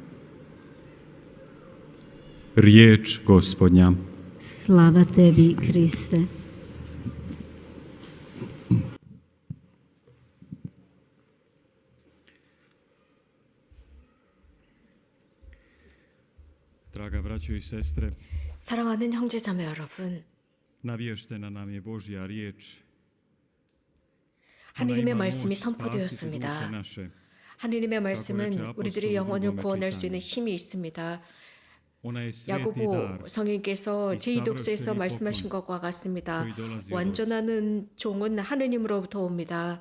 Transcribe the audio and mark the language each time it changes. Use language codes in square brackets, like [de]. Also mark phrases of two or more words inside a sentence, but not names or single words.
[hr] Riječ Gospodnja. Slava tebi, Kriste. Draga braćo i sestre, [ko] 사랑하는 형제자매 여러분, [hr] navještena nam je Božja riječ. [ko] 하느님의 말씀이 선포되었습니다. 하느님의 말씀은 우리들의 영혼을 구원할 수 있는 힘이 있습니다. 야고보 성인께서 제2독서에서 말씀하신 것과 같습니다. 완전한 종은 하느님으로부터 옵니다.